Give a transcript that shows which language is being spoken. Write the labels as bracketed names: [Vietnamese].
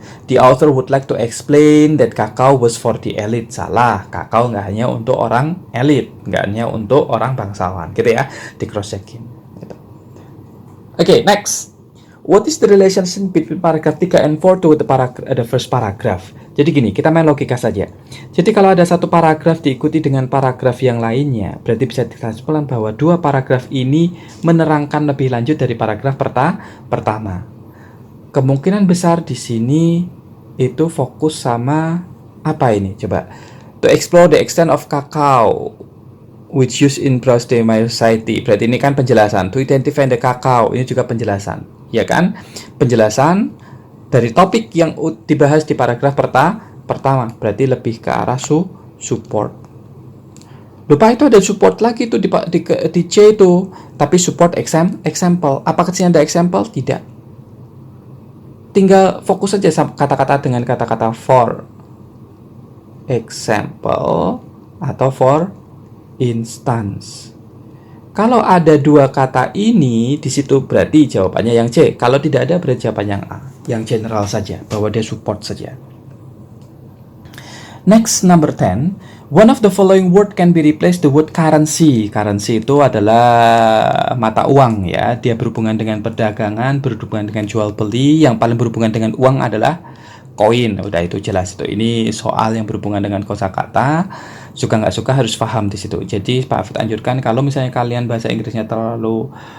[English] The author would like to explain that cacao was for the elite. [Indonesian] Salah, kakao nggak hanya untuk orang elit, nggak hanya untuk orang bangsawan, gitu ya, di cross checking. Gitu. [English] Okay, next. What is the relationship between paragraph 3 and 4 to the first paragraph? [Indonesian] Jadi gini, kita main logika saja. Jadi kalau ada satu paragraf diikuti dengan paragraf yang lainnya, berarti bisa dikesimpulan bahwa dua paragraf ini menerangkan lebih lanjut dari paragraf pertama. Kemungkinan besar di sini itu fokus sama apa ini? Coba. [English] To explore the extent of cacao which used in present Maya society. [Indonesian] Berarti ini kan penjelasan. [English] To identify the cacao, [Indonesian] ini juga penjelasan. Ya kan? Penjelasan dari topik yang dibahas di paragraf pertama. Berarti lebih ke arah support. Lupa itu ada support lagi tuh di C itu. Tapi support example. Apakah sih ada example? Tidak. Tinggal fokus saja sama kata-kata dengan kata-kata for example atau for instance. Kalau ada dua kata ini di situ berarti jawabannya yang C. Kalau tidak ada berarti jawaban yang A, yang general saja, bahwa dia support saja. [English] Next, number 10. One of the following word can be replaced the word currency. [Indonesian] Currency itu adalah mata uang ya. Dia berhubungan dengan perdagangan, berhubungan dengan jual beli. Yang paling berhubungan dengan uang adalah koin. Udah itu jelas itu. Ini soal yang berhubungan dengan kosakata. Suka nggak suka harus paham di situ. Jadi Pak Afid anjurkan kalau misalnya kalian bahasa Inggrisnya terlalu